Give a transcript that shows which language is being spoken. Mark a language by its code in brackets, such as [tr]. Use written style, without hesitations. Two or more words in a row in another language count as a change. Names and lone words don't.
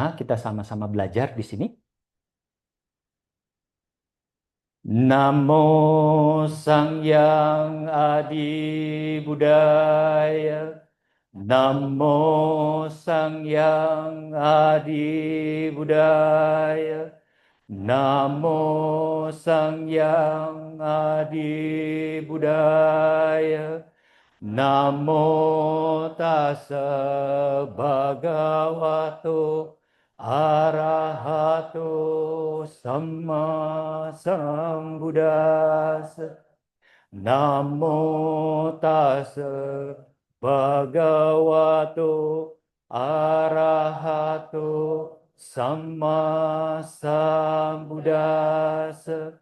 [id] Kita sama-sama belajar di sini. [kaw] Namo Sang Yang Adi Budaya. Namo Sang Yang Adi Budaya. Namo Sang Yang Adi Budaya. [pi] Namo Tassa Bhagavato Arahato Samma Sambuddhassa. Namo Tassa Bhagavato Arahato Samma Sambuddhassa.